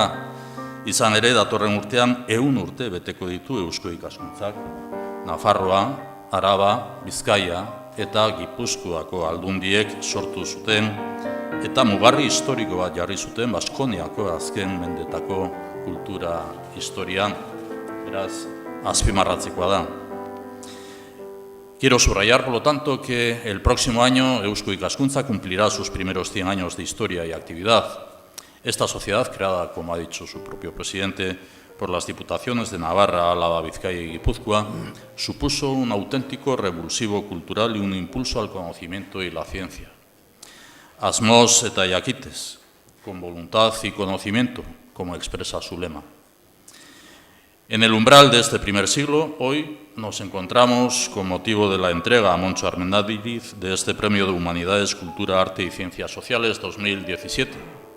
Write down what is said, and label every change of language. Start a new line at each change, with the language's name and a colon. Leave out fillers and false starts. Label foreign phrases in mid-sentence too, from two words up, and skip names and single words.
Basque: Izan ere, datorren urtean 100 urte beteko ditu Eusko Ikaskuntzak, Nafarroa, Araba, Bizkaia eta Gipuzkoako aldundiek sortu zuten eta mugarri historiko bat jarri zuten Baskoniako azken mendetako kultura historian, beraz, azpimarratzekoa da.
Spanish: Quiero subrayar, por lo tanto, que el próximo año Eusko Ikaskuntza cumplirá sus primeros 100 años de historia y actividad. Esta sociedad, creada, como ha dicho su propio presidente, por las diputaciones de Navarra, Álava, Vizcaya y Guipúzcoa, supuso un auténtico revulsivo cultural y un impulso al conocimiento y la ciencia.
Basque: Asmoz eta jakites,
Spanish: con voluntad y conocimiento, como expresa su lema. En el umbral de este primer siglo, hoy nos encontramos con motivo de la entrega a Moncho Armendáriz de este Premio de Humanidades, Cultura, Arte y Ciencias Sociales 2017.